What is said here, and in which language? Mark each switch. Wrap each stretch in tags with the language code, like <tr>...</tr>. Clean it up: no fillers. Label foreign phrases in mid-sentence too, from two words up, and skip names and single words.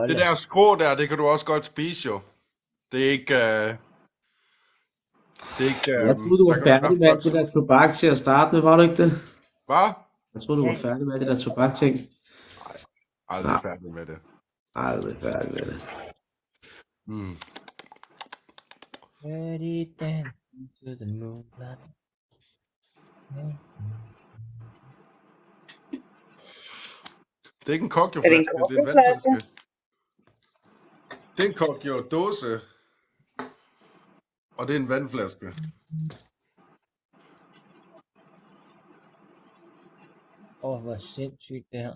<da>Det der skrå der, det kan du også godt spise, jo. Det er ikke... Jeg troede, du var færdig med alt det der tobak til at starte med, var du ikke det? Hvad? Jeg troede, du var færdig med alt det der tobak-ting. Aldrig færdig med det. Aldrig færdig med det.</da> <en>Ready dancing to the moonlight.</en> <da>Det er ikke en kokjoflaske, det er en vandflaske. Det er en kokjo-dåse. Og det er en vandflaske. Hvor sindssygt det her.</da>